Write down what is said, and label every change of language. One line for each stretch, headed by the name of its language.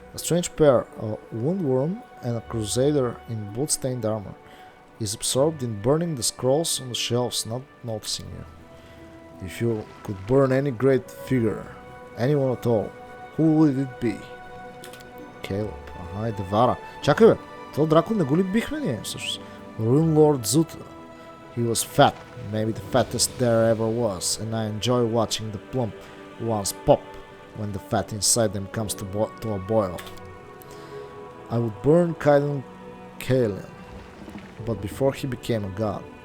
English: A strange pair, a woundworm and a crusader in bloodstained armor, is absorbed in burning the scrolls on the shelves, not noticing you. If you could burn any great figure, anyone at all, who would it be?
Bulgarian: Caleb. Ага, и Девара. Чакай бе, този дракон не го ли бихме ние всъщност?
English: Rune Lord Zuta. He was fat, maybe the fattest there ever was, and I enjoy watching the plump ones pop when the fat inside them comes to a boil. I would burn Kaiden Kalen, but before he became a god.